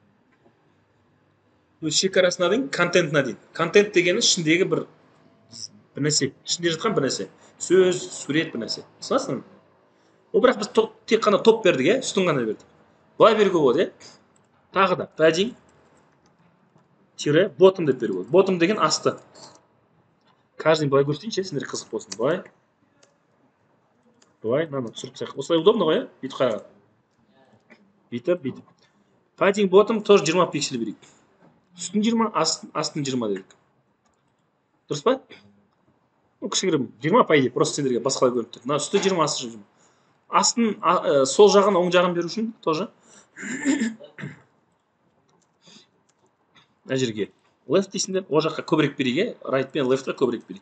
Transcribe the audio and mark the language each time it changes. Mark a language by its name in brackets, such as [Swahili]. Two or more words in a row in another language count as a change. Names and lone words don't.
[Kazakh] Шекарасына дейін, контентына дейін. Контент дегені ішіндегі бір нәрсе, ішінде жатқан бір нәрсе. Сөз, сурет бір нәрсе. Түсінесіңдер ме? Ол бірақ біз тек қана топ бердік, үстін ғана бердік. Былай беруге болады, Тағы да [English] padding bottom [Kazakh] деп беруге болады. Bottom деген асты. Каждый былай көрсетейінші, сендер қызық болсын. Былай, түсіріп тастайық. Осылай удобно ғой, Бүйтіп қараған. Бүйтіп. [English] Padding bottom [Kazakh] тоже 20 пиксель берейік. Үстін 20, астын 20 дедік. Дұрыс па? Кішігірім 20 [Russian] по идее, [Kazakh] просто сендерге басқалай көрініп тұр. Үсті 20, асты 20. Астын сол жағын, оң жағын беру үшін тоже. Мына жерге left дейсіңдер, о жаққа көбірек берейік, right пен left'қа көбірек берейік.